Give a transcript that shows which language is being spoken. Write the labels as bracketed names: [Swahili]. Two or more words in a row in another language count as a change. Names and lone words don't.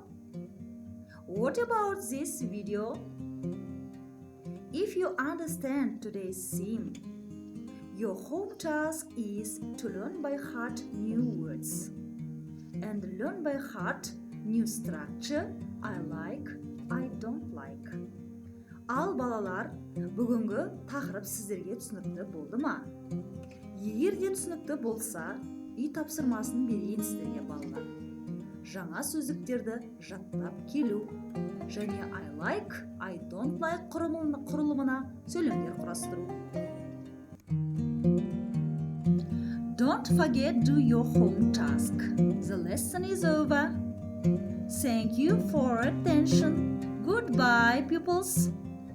[English] What about this video? If you understand today's theme, your home task is to learn by heart new words and learn by heart new structure. I like, I don't like. [Kazakh] Ал балалар, бүгінгі тақырып сіздерге түсінікті болды ма? Егер де түсінікті болса, үй тапсырмасын берейін сіздерге балалар. Жаңа сөздіктерді жаттап келу және [English] I like, I don't like [Kazakh] құрылымына сөйлемдер құрастыру. [English] Don't forget do your home task. The lesson is over. Thank you for attention. Goodbye, pupils.